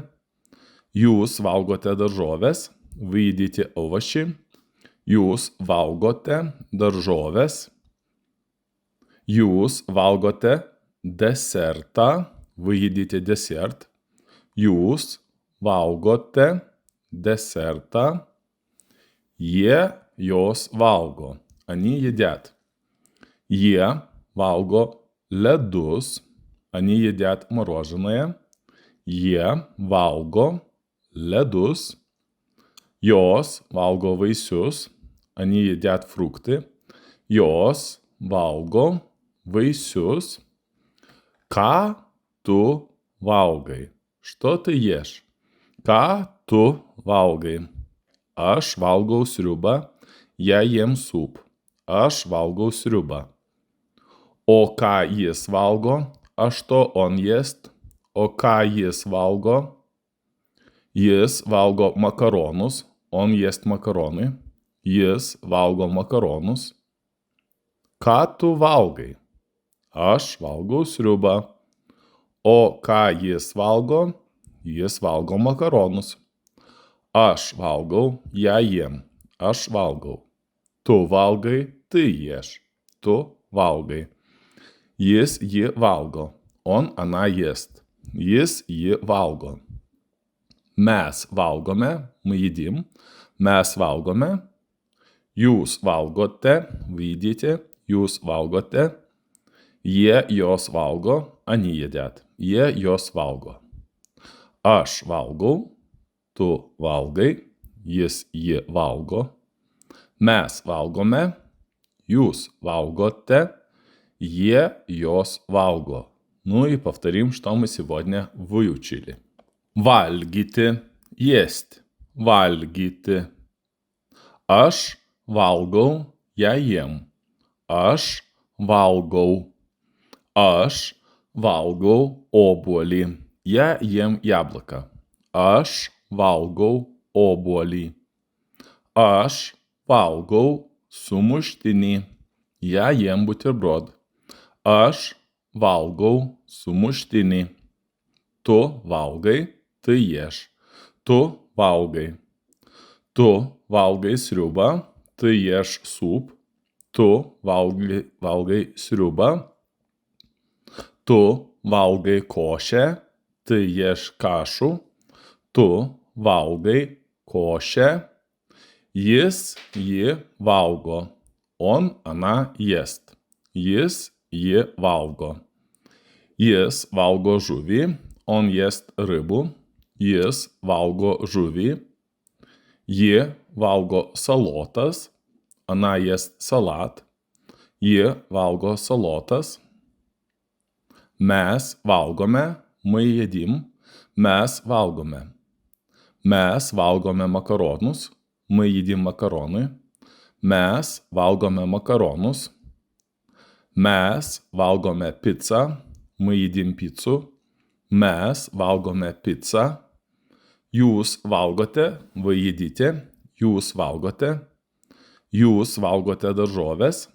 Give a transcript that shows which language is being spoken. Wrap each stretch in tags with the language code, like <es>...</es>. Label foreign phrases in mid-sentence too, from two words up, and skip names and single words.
<lt>Jūs valgote daržoves,</lt> <ru>вы едите овощи.</ru> <lt>Jūs valgote daržoves. Jūs valgote desertą,</lt> <ru>вы едите десерт.</ru> <lt>Jūs valgote desertą. Jie jos valgo.</lt> <ru>Они едят.</ru> <lt>Jie valgo ledus.</lt> <ru>Они едят мороженое.</ru> <lt>Jie valgo ledus. Jos valgo vaisius.</lt> <ru>Они едят фрукты.</ru> <lt>Jos valgo vaisius. Ką tu valgai?</lt> <ru>Что ты ешь?</ru> <lt>Ką tu valgai? Aš valgau sriubą.</lt> <ru>Я ем суп.</ru> <lt>Aš valgau sriubą. O ką jis valgo?</lt> <ru>А что он ест?</ru> <lt>O ką jis valgo? Jis valgo makaronus.</lt> <ru>Он ест макароны.</ru> <lt>Jis valgo makaronus. Ką tu valgai? Aš valgau sriubą. O ką jis valgo? Jis valgo makaronus. Aš valgau,</lt> <ru>я ем.</ru> <lt>Aš valgau. Tu valgai,</lt> <ru>ты ешь.</ru> <lt>Tu valgai. Jis jį valgo.</lt> <ru>Он, она ест.</ru> <lt>Jis jį valgo. Mes valgome,</lt> <ru>мы едим.</ru> <lt>Mes valgome. Jūs valgote,</lt> <ru>вы едите.</ru> <lt>Jūs valgote. Jie jos valgo,</lt> <ru>они едят.</ru> <lt>Jie jos valgo. Aš valgau, tu valgai, jis jį valgo. Mes valgome, jūs valgoте, jie jos valgo.</lt> <ru>Ну и повторим, что мы сегодня выучили.</ru> <lt>Valgyti, есть. Valgyti. Aš valgau,</lt> <ru>я ем.</ru> <lt>Aš valgau. Aš valgau obuolį.</lt> <ru>Я ем яблоко.</ru> <lt>Aš valgau obuolį. Aš valgau sumuštinį.</lt> <ru>Я ем бутерброд.</ru> <lt>Aš valgau sumuštinį. Tu valgai,</lt> <ru>ты ешь.</ru> <lt>Tu valgai. Tu valgai sriubą,</lt> <ru>ты ешь суп.</ru> <lt>Tu valgai sriubą. Tu valgai košę,</lt> <ru>ты ешь кашу.</ru> <lt>Tu valgai košę. Jis jį valgo.</lt> <ru>Он, она ест.</ru> <lt>Jis jį valgo. Jis valgo žuvį.</lt> <ru>Он ест рыбу.</ru> <lt>Jis valgo žuvį. Ji valgo salotas.</lt> <ru>Она ест салат.</ru> <lt>Ji valgo salotas. Mes valgome,</lt> <ru>мы едим.</ru> <lt>Mes valgome. Mes valgome makaronus.</lt> <ru>Мы едим макароны.</ru> <lt>Mes valgome makaronus. Mes valgome pizzą.</lt> <ru>Мы едим пиццу.</ru> <lt>Mes valgome pizzą. Jūs valgote,</lt> <ru>вы едите.</ru> <lt>Jūs valgote. Jūs valgote daržoves.</lt>